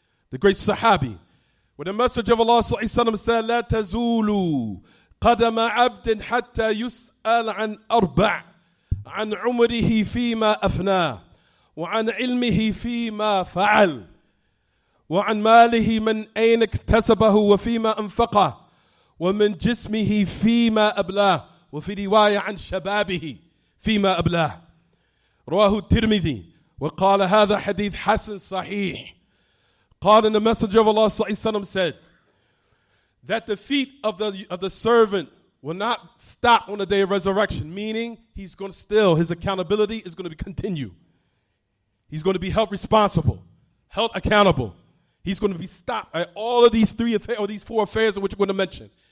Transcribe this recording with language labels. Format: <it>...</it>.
<ar>the great Sahabi, where the message of Allah said, لا تزول قدم عبد حتى يسأل عن أربع عن عمره فيما أفناه وعن علمه فيما فعل وعن ماله من أين اكتسبه وفيما أنفقه ومن جسمه فيما أبلاه وفي رواية عن شبابه فيما أبلاه. رواه الترمذي وقال هذا حديث حسن صحيح.</ar> <en>قال, and the messenger of Allah said that the feet of the servant will not stop on the day of resurrection, meaning he's going to still, his accountability is going to continue. He's going to be held responsible, held accountable. He's going to be stopped at all of these these four affairs in which we're going to mention.</en>